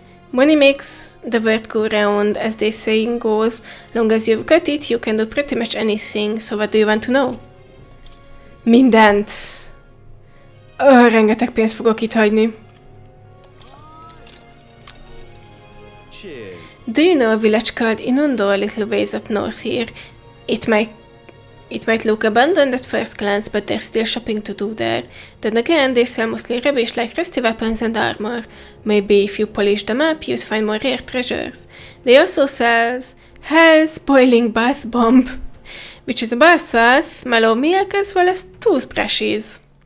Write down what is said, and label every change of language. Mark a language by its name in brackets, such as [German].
[English] Money makes the world go round, as they saying goes. Long as you've got it, you can do pretty much anything. So what do you want to know? [Hungarian] Mindent. Rengeteg pénzt fogok itt hagyni. [English] Do you know a village called Inundo a little ways up north here? It might look abandoned at first glance, but there's still shopping to do there. Then again, they sell mostly rubbish like rusty weapons and armor. Maybe if you polish them up, you'd find more rare treasures. They also sell Hell's Boiling Bath Bomb, which is a bath salt, mellow milk, as well as toothbrushes.